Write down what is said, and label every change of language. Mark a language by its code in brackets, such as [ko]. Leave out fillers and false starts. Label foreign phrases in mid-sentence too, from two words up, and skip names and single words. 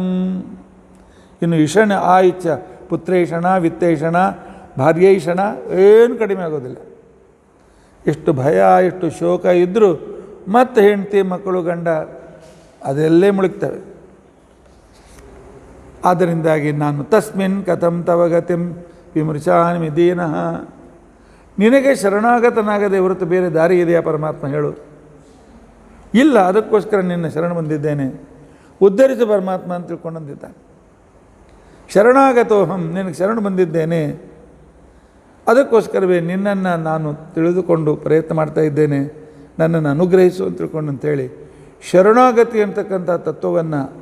[kn] ಇನ್ನು ಇಷಣ ಆ ಇಚ್ಛ ಪುತ್ರೇಷಣ ವಿತ್ತೇಷಣ ಭಾರ್ಯೈಷಣ ಏನು ಕಡಿಮೆ ಆಗೋದಿಲ್ಲ. ಎಷ್ಟು ಭಯ ಎಷ್ಟು ಶೋಕ ಇದ್ದರೂ ಮತ್ತೆ ಹೆಂಡತಿ ಮಕ್ಕಳು ಗಂಡ ಅದೆಲ್ಲೇ ಮುಳುಗ್ತವೆ. ಆದ್ದರಿಂದಾಗಿ ನಾನು [sa] ತಸ್ಮಿನ್ ಕಥಂ ತವ ಗತಿಂ ವಿಮೃಶಾಮಿ ದೀನಃ. [kn] ನಿನಗೆ ಶರಣಾಗತನಾಗದೆ ಹೊರತು ಬೇರೆ ದಾರಿ ಇದೆಯಾ ಪರಮಾತ್ಮ ಹೇಳು? ಇಲ್ಲ, ಅದಕ್ಕೋಸ್ಕರ ನಿನ್ನ ಶರಣ ಬಂದಿದ್ದೇನೆ, ಉದ್ಧರಿಸು ಪರಮಾತ್ಮ ಅಂತ ತಿಳ್ಕೊಂಡಂದಿದ್ದಾನೆ. ಶರಣಾಗತೋಹಂ, ನಿನಗೆ ಶರಣ ಬಂದಿದ್ದೇನೆ, ಅದಕ್ಕೋಸ್ಕರವೇ ನಿನ್ನನ್ನು ನಾನು ತಿಳಿದುಕೊಂಡು ಪ್ರಯತ್ನ ಮಾಡ್ತಾ ಇದ್ದೇನೆ, ನನ್ನನ್ನು ಅನುಗ್ರಹಿಸು ಅಂತ ತಿಳ್ಕೊಂಡು ಅಂತೇಳಿ ಶರಣಾಗತಿ ಅಂತಕ್ಕಂಥ ತತ್ವವನ್ನು